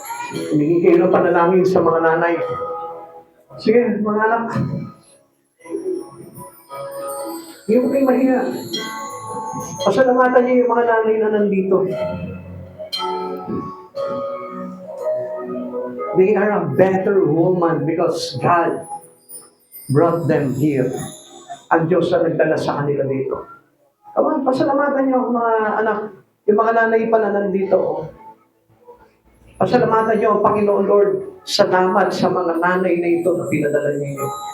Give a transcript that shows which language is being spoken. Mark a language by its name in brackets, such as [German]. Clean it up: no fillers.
[Filipino] Humingi kayo ng panalangin sa mga nanay. Sige, mga anak. Hindi mo kayo mahiya. Pasalamatan niyo yung mga nanay na nandito. [English] They are a better woman because God brought them here. [Filipino] Ang Diyos na nagdala sa kanila dito. [English] Come on, [Filipino] pasalamatan niyo ang mga anak. Yung mga nanay pa na nandito, oh. Pasalamatan niyo ang Panginoon Lord. Salamat sa mga nanay na ito na pinadala niyo.